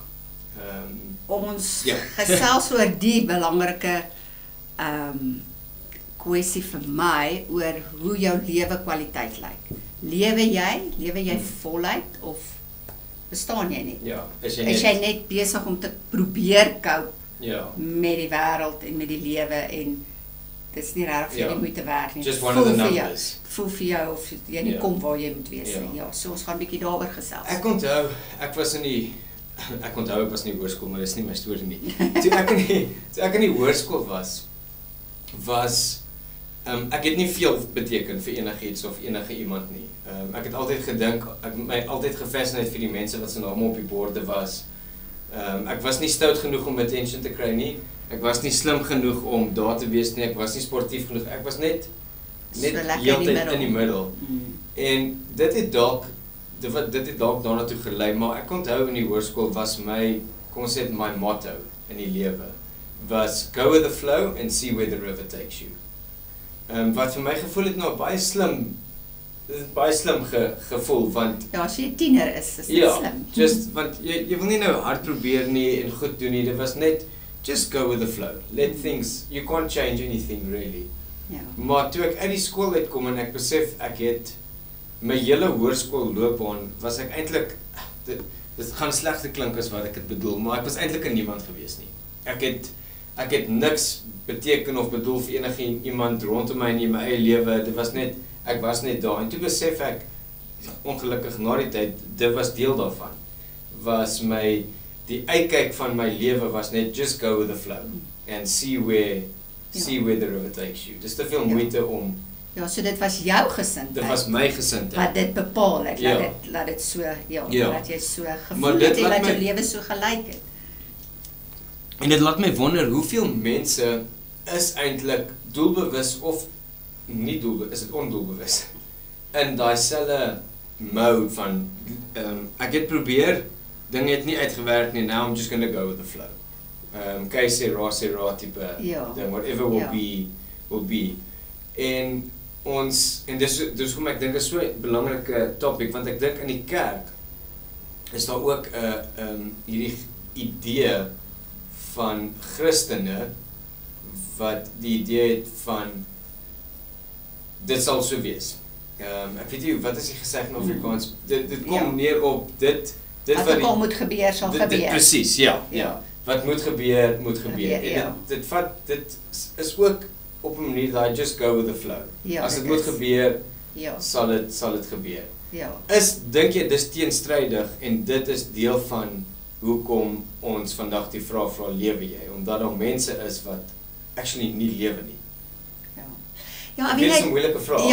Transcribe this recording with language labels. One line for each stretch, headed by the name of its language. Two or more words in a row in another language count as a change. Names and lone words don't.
Afrikaans: Ons gesels oor die belangrike kwessie vir my oor hoe jou lewe kwaliteit lyk. Lewe jy voluit of bestaan jy net? Ja, is jy net besig om te probeer cope met die wêreld en met die lewe en dit is nie regtig vir die moeite werd nie.
English: Just one of the numbers.
Afrikaans: Voel vir jou of jy nie kom waar jy moet wees nie. Ja, so ons gaan 'n bietjie daaroor gesels. Ek onthou, ek was in die hoërskool, maar dis nie my storie nie. Toe ek in die hoërskool was ek het nie veel beteken vir enigiets of enige iemand nie. Ek het altyd gedink, ek my altyd gefascineerd vir die mense wat se name op die borde was. Ek was nie stout genoeg om attention te kry nie. Ek was nie slim genoeg om daar te wees nie. Ek was nie sportief genoeg. Ek was net heeltyd in die middel. En dit het dalk daarna toe gelei, maar ek onthou in die hoërskool was my, kom ons sê my motto in die lewe was
English: go with the flow and see where the river takes you.
Afrikaans: Wat vir my gevoel het nou baie slim gevoel, want ja, as jy 'n tiener is dit slim. Want jy wil nie nou hard probeer nie en goed doen nie, dit was net
English: just go with the flow. Let things, you can't change anything really.
Afrikaans: Ja. Maar toe ek uit die skool uitkom en ek besef ek het my hele hoërskoolloopbaan was ek eintlik dit gaan slegte klink as wat ek dit bedoel, maar ek was eintlik 'n niemand gewees nie. Ek het niks beteken of bedoel vir enige iemand rondom my in my eie lewe. Dit was net ek was net daar en toe besef ek ongelukkig na die tyd dit was deel daarvan. Die uitkyk van my lewe was net
English: just go with the flow and see where the river takes you.
Afrikaans: Dis te veel moeite om so dit was jou gesindheid. Dit was my gesindheid. Wat dit bepaal het, laat dit so, dat jy so gevoel het en dat jou lewe so gelyk het. En dit laat my wonder hoeveel mense is eintlik doelbewus of nie doelbewus, is dit ondoelbewus in daai selfe mode van ek het probeer, dinge het nie uitgewerk nie,
English: now I'm just gonna go with the flow.
Spanish: Kei sê ra
Afrikaans: tipe ding,
English: whatever will be.
Afrikaans: En dis hoekom ek dink is so 'n belangrike topic, want ek dink in die kerk is daar ook hierdie idee van Christene wat die idee het van dit sal so wees. Ek weet nie wat is die gesegde in Afrikaans. Dit kom neer op dit wat al moet gebeur sal gebeur. Presies, ja. Wat moet gebeur, moet gebeur. En dit is ook op 'n manier dat
English: just go with the flow.
Afrikaans: As dit moet gebeur, sal dit gebeur. Dink jy dis teenstrydig en dit is deel van hoekom ons vandag die vraag vra, lewe jy? Omdat daar mense is wat actually nie lewe nie. Dit is 'n moeilike vraag.